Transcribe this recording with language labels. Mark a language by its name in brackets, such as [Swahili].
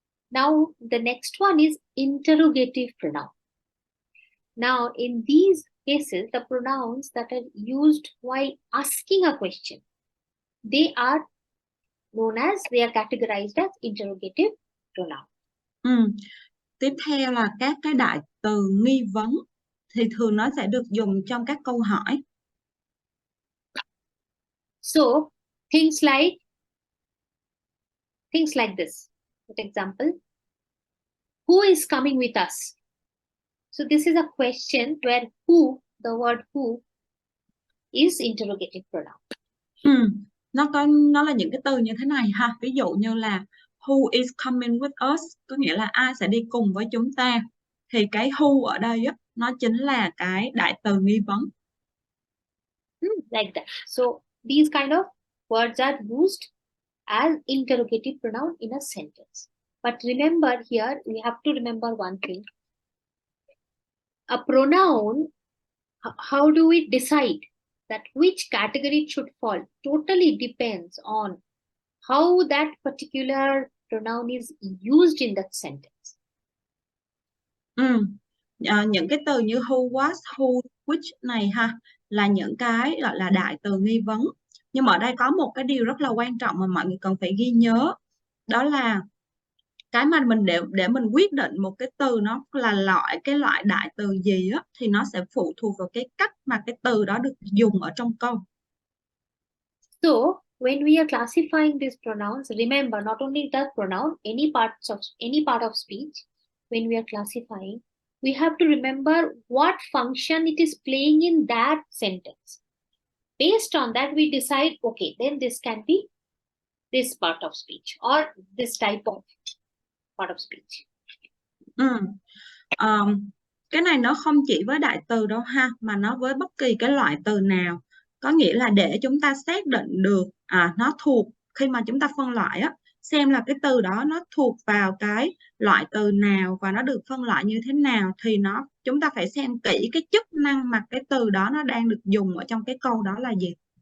[English] Now, the next one is interrogative pronoun. Now, in these cases, the pronouns that are used while asking a question, they are categorized as interrogative pronoun. [Vietnamese] Tiếp theo là các cái đại từ nghi vấn, thì thường nó sẽ được dùng trong các câu hỏi. [English] So, things like this. For example, who is coming with us? So this is a question where who, the word who, is interrogative pronoun. [Vietnamese] Nó là những cái từ như thế này ha. Ví dụ như là [English] who is coming with us, [Vietnamese] có nghĩa là ai sẽ đi cùng với chúng ta. Thì cái who ở đây á, nó chính là cái đại từ nghi vấn. [English] Like that. So these kind of words are used as interrogative pronoun in a sentence. But remember here, we have to remember one thing. A pronoun, how do we decide that which category it should fall? Totally depends on how that particular pronoun is used in that sentence. [Vietnamese] Những cái từ như who, was, who, which này ha, là những cái gọi là đại từ nghi vấn. Nhưng mà ở đây có một cái điều rất là quan trọng mà mọi người cần phải ghi nhớ. Đó là cái mà mình để mình quyết định một cái từ nó là cái loại đại từ gì á, thì nó sẽ phụ thuộc vào cái cách mà cái từ đó được dùng ở trong câu. [English] So when we are classifying these pronouns, remember not only that pronoun, any part of speech, when we are classifying, we have to remember what function it is playing in that sentence. Based on that, we decide, okay, then this can be this part of speech or this type of part of speech. [Vietnamese] Cái này nó không chỉ với đại từ đâu ha, mà nó với bất kỳ cái loại từ nào. Có nghĩa là để chúng ta xác định được nó thuộc, khi mà chúng ta phân loại á, xem là cái từ đó nó thuộc vào cái loại từ nào và nó được phân loại như thế nào, thì chúng ta phải xem kỹ cái chức năng mà cái từ đó nó đang được dùng ở trong cái câu đó là gì.